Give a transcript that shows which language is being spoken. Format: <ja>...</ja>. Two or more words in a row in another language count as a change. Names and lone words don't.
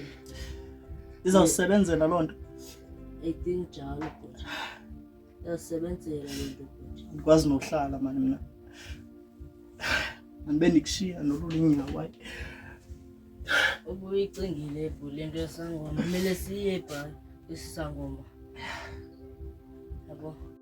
<xh>Izawusebenzela loo nto?</xh> <en>I think</en> <xh>njalo bhuti yasebenzela le nto bhuti. Ndikwazi nokuhlala mani mna andibe ndikushiya nolulinyawo. Ubuyicingile bhuti le nto yesangoma kumele siye bha isisangoma yabo.</xh>